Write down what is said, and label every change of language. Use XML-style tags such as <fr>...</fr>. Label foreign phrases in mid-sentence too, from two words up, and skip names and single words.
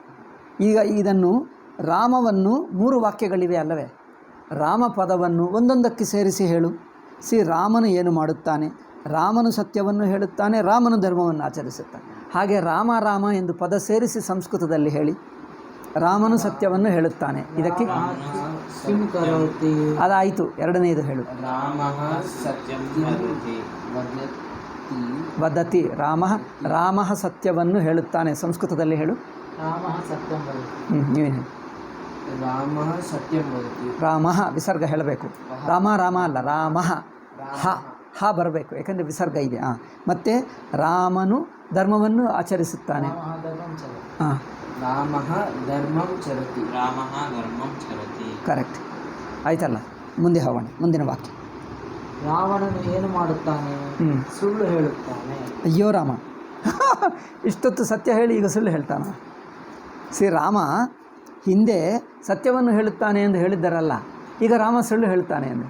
<kn>ಈಗ ಇದನ್ನು ರಾಮವನ್ನು 3 ವಾಕ್ಯಗಳಿವೆ ಅಲ್ಲವೇ? ರಾಮ ಪದವನ್ನು ಒಂದೊಂದಕ್ಕೆ ಸೇರಿಸಿ ಹೇಳು. ರಾಮನು ಏನು ಮಾಡುತ್ತಾನೆ? ರಾಮನು ಸತ್ಯವನ್ನು ಹೇಳುತ್ತಾನೆ, ರಾಮನು ಧರ್ಮವನ್ನು ಆಚರಿಸುತ್ತಾನೆ. ಹಾಗೆ ರಾಮ ಎಂದು ಪದ ಸೇರಿಸಿ ಸಂಸ್ಕೃತದಲ್ಲಿ ಹೇಳಿ. ರಾಮನು ಸತ್ಯವನ್ನು ಹೇಳುತ್ತಾನೆ. ಇದಕ್ಕೆ</kn> <sa>किं करोति</sa> <kn>ಅದಾಯಿತು. ಎರಡನೆಯದು ಹೇಳು.</kn> <sa>रामः सत्यं वदति</sa> <kn>ವದತಿ. ರಾಮ ಸತ್ಯವನ್ನು ಹೇಳುತ್ತಾನೆ. ಸಂಸ್ಕೃತದಲ್ಲಿ ಹೇಳು.</kn> <sa>रामः सत्यं वदति</sa> <kn>ನೀವೇನು ಹೇಳಿ.</kn> <sa>रामः सत्यं वदति</sa> <kn>ರಾಮ ವಿಸರ್ಗ ಹೇಳಬೇಕು. ರಾಮ ಅಲ್ಲ, ರಾಮ ಹ ಬರಬೇಕು, ಯಾಕಂದರೆ ವಿಸರ್ಗ ಇದೆ. ಮತ್ತು ರಾಮನು ಧರ್ಮವನ್ನು ಆಚರಿಸುತ್ತಾನೆ.</kn> <sa>रामः धर्मं चरति</sa> <kn>ಹಾಂ,</kn> <sa>रामः धर्मं चरति रामः धर्मं चरति</sa> <kn>ಕರೆಕ್ಟ್ ಆಯ್ತಲ್ಲ. ಮುಂದೆ ಹೋಗೋಣ. ಮುಂದಿನ ವಾಕ್ಯ. ರಾವಣನು ಏನು ಮಾಡುತ್ತಾನೆ? ಸುಳ್ಳು ಹೇಳುತ್ತಾನೆ. ಅಯ್ಯೋ ರಾಮ, ಇಷ್ಟೊತ್ತು ಸತ್ಯ ಹೇಳಿ ಈಗ ಸುಳ್ಳು ಹೇಳ್ತಾನ. ರಾಮ ಹಿಂದೆ ಸತ್ಯವನ್ನು ಹೇಳುತ್ತಾನೆ ಎಂದು ಹೇಳಿದ್ದಾರಲ್ಲ, ಈಗ ರಾಮ ಸುಳ್ಳು ಹೇಳ್ತಾನೆ ಎಂದು.</kn>